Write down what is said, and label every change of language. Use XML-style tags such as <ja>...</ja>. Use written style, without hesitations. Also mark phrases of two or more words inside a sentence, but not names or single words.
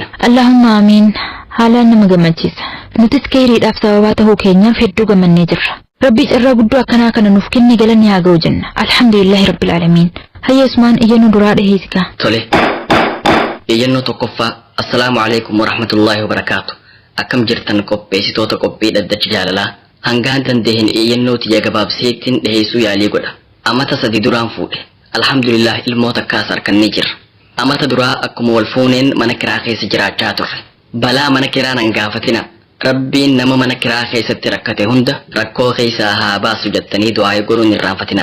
<ar>اللهم آمين.</ar> <om>Haalaan nama gammachiisa. Nutis khayriidhaaf sababaa ta'uu keenyaaf hedduu gammannee jirra. Rabbi cirraa guddoo akkanaa kana nuuf kenne galanni haa ga'u jenna.</om> <ar>الحمد لله رب العالمين.</ar> <om>Hayya Usmaan iyyannoo duraa dhaheesika. Tole. Iyyannoo tokkoffaa.</om> <ar>السلام عليكم ورحمة الله وبركاته.</ar> <om>Akkam jirtan qopheessitoota qophii dhaddacha jaalalaa. Hangaan dandeehin iyyannoo tiyya gabaabseettiin dhiheessuu yaalii godha. Amata sadi duraan fuudhe. Alhamdulillah ilmoota akkaas harkannee jirra. Amata duraa akkuma wal fuuneen mana kiraa keessa jiraachaa turre. Balaa mana kiraa nan gaafatina. Rabbiin nama mana kiraa keessatti rakkate hunda rakkoo keessaa haa baasu jettanii du'aa godhuun irraanfatina.</om>